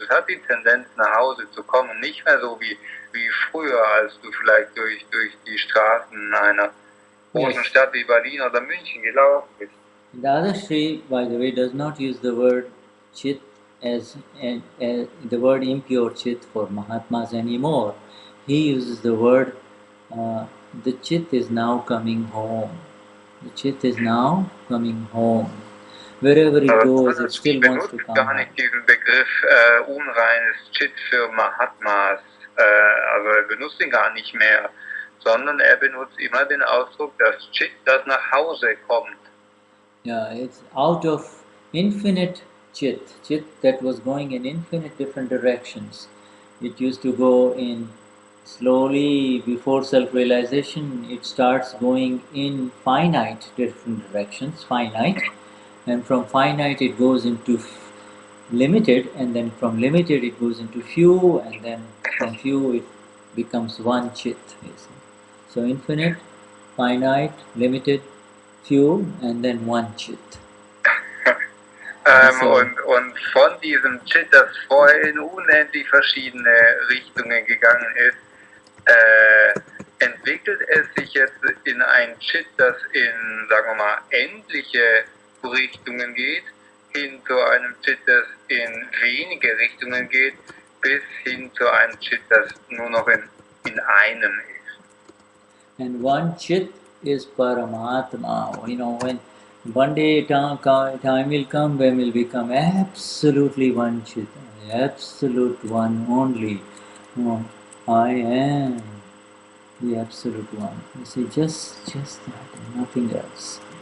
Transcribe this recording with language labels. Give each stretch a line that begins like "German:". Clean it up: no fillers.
German: Es hat die Tendenz, nach Hause zu kommen, nicht mehr so wie früher, als du vielleicht durch die Straßen einer großen Stadt wie Berlin oder München gelaufen bist.
English: Dadashri, by the way, does not use the word chit as the word impure chit for Mahatmas anymore. He uses the word the chit is now coming home. The chit is now coming home. Wherever it goes, it still wants to come.
German: Gar nicht diesen Begriff unreines Chit für Mahatmas. Also er benutzt ihn gar nicht mehr, sondern er benutzt immer den Ausdruck, das Chit, das nach Hause kommt.
English: Yeah, it's out of infinite chit that was going in infinite different directions. It used to go in slowly before self-realization. It starts going in finite different directions, and from finite it goes into limited, and then from limited it goes into few, and then from few it becomes one chit. So infinite, finite, limited, few, and then one chit.
German: Und von diesem Chit, das vorher in unendlich verschiedene Richtungen gegangen ist, entwickelt es sich jetzt in ein Chit, das in, sagen wir mal, endliche Richtungen geht, hin zu einem Chit, das in wenige Richtungen geht, bis hin zu einem Chit, das nur noch in einem ist.
English: And one chit is Paramatma. You know, when one day time will come when we'll become absolutely one chit, absolute one only. Oh, I am the absolute one. You see, just that, nothing else.